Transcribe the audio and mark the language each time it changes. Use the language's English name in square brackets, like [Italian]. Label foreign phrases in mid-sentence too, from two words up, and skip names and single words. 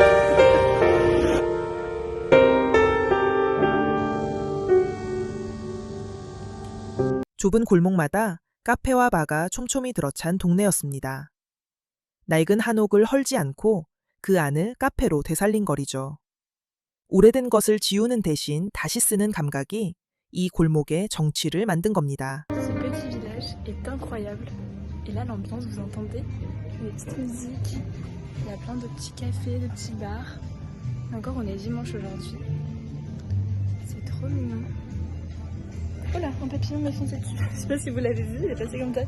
[Korean] 좁은 골목마다 카페와 바가 촘촘히 들어찬 동네였습니다. 낡은 한옥을 헐지 않고 그 안을 카페로 되살린 거리죠. 오래된 것을 지우는 대신 다시 쓰는 감각이 이 골목의 정취를 만든 겁니다. [French] Ce petit village est incroyable. Et là, l'ambiance, vous entendez les petites musiques. Il y a plein de petits cafés, de petits bars. Et encore, on est dimanche aujourd'hui. C'est trop mignon. Oh là, un papillon m'a foncé dessus. Je sais pas si vous l'avez vu, il est passé comme ça.